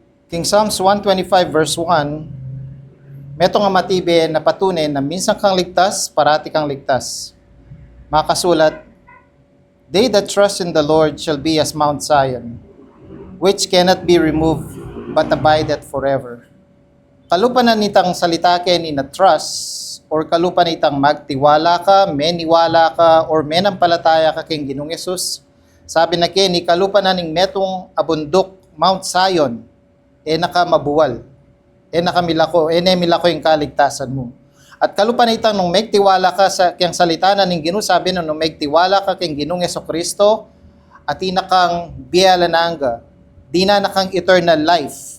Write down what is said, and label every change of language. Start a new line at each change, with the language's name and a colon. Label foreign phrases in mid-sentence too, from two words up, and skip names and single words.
Pampanga: King Psalms 125 verse 1, meto nga matibe na patunay na minsan kang ligtas, parati kang ligtas. Makasulat,
English: they that trust in the Lord shall be as Mount Zion, which cannot be removed, but abideth forever.
Pampanga: Kalupanan nitang salita ken
English: in a trust,
Pampanga: or kalupan nitang magtiwala ka, meniwala ka, or menampalataya ka king Ginoong Yesus. Sabi na kini, kalupanan ning metong abundok, Mount Zion, nakamabuwal, nakamilako, milako yung kaligtasan mo. At kalupan itang nung megtiwala ka sa kiyang salita na ning Ginoo, sabi nung megtiwala ka king Ginoong Jesucristo, at inakang biyalananga, di na nakang
English: eternal life.